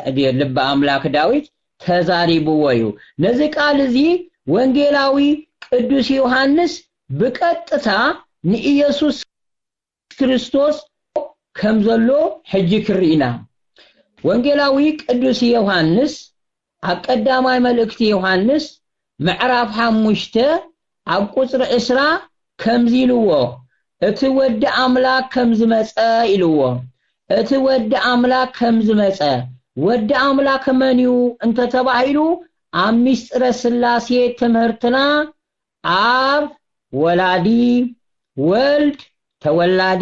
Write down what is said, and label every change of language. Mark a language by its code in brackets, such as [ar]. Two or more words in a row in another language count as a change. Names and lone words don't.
[ti] ልበ አምላክ ዳዊት ተዛሪቡወዩ ነዚ ቃል እዚ ወንጌላዊ ቅዱስ ዮሐንስ በቀጥታ ንኢየሱስ ክርስቶስ ከምዘሎ ሕጂ ክሪና ወንጌላዊ ቅዱስ ዮሐንስ አቀዳማይ መልእክት ዮሐንስ ምዕራፍ 5 አብ ቁጥር 10 ከምዚልዎ እቲ ወዲ አምላክ ከምዝመጸ ይልዎ እቲ ወዲ አምላክ ከምዝመጸ ወዲ አምላክ መንዩ እንተ ተባሂሉ አምስጥረ ስላሴ ትምህርትና አብ ወላዲ ወልድ ተወላዲ